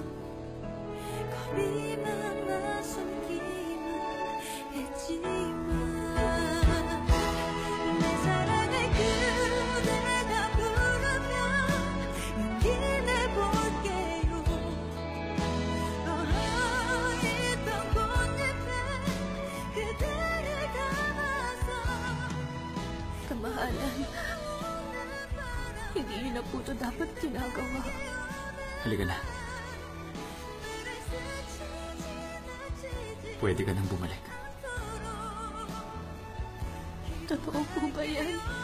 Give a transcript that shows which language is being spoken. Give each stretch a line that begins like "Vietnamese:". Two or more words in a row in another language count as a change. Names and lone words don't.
Korean: 겁이 많아 숨기만 했지만 내 사랑을 그대가 부르면 용기 내볼게요. 있던 꽃잎에 그대를 담아서
Filipino: kamahalan, hindi yun na po ito dapat ginagawa. Halika na. Pwede ka nang bumalik. Totoo po ba yan?